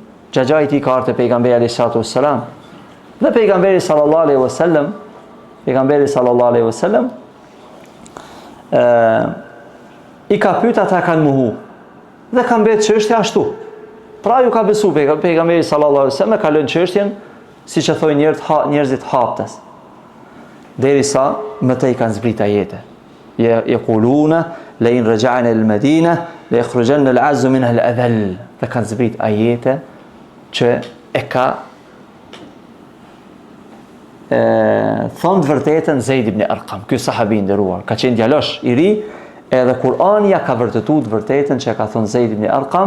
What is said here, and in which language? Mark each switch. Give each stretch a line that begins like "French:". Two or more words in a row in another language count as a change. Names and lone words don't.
Albanian: Xhaxhait i tij ka ardhe pejgamberit
Arabic: صلى الله عليه وسلم.
Albanian: Dhe pejgamberi
Arabic: صلى الله عليه وسلم
Albanian: i ka pyet ata kanë mohu. Dhe ka mbetë çështja ashtu. Pra ju ka besu pejgamberi
Arabic: صلى الله عليه وسلم,
Albanian: ka lënë çështjen siç e thonë njerëzit haptas. Derisa më tej kanë zbrit ajete.
Arabic: يقولون لئن رجعنا إلى المدينة ليخرجن الأعز منها الأذل.
Albanian: Dhe kanë zbrit ajete që e ka thonë të vërtetën Zeid ibn Arqam, ky sahabi nderuar, ka qenë djalosh i ri, edhe Kur'ani ja ka vërtetuar të vërtetën që ka thonë Zeid ibn Arqam.